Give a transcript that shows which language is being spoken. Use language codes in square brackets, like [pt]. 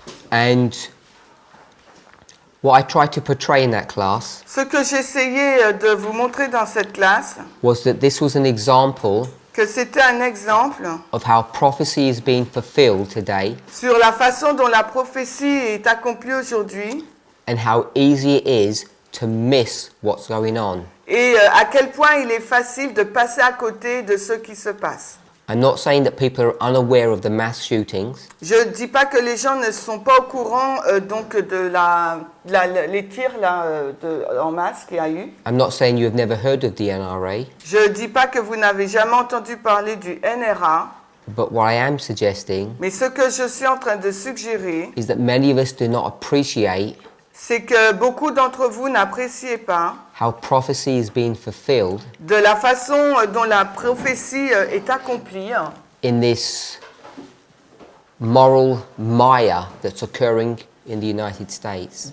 [en] And what I tried to portray in that class [fr] ce que j'essayais de vous montrer dans cette classe, [en] was that this was an example [fr] que c'était un exemple [en] of how prophecy is being fulfilled today [fr] sur la façon dont la prophétie est accomplie aujourd'hui [en] and how easy it is to miss what's going on. [fr] et à quel point il est facile de passer à côté de ce qui se passe. [en] I'm not saying that people are unaware of the mass shootings. [fr] Je ne dis pas que les gens ne sont pas au courant donc de les tirs en masse qu'il y a eu. [en] I'm not saying you have never heard of the NRA. [fr] Je ne dis pas que vous n'avez jamais entendu parler du NRA. [en] But what I am suggesting [fr] Mais ce que je suis en train de suggérer, [en] is that many of us do not appreciate [fr] c'est que beaucoup d'entre vous n'appréciez pas [en] how prophecy is being fulfilled [fr] de la façon dont la prophétie est accomplie [en] in this moral mire that's occurring in the United States.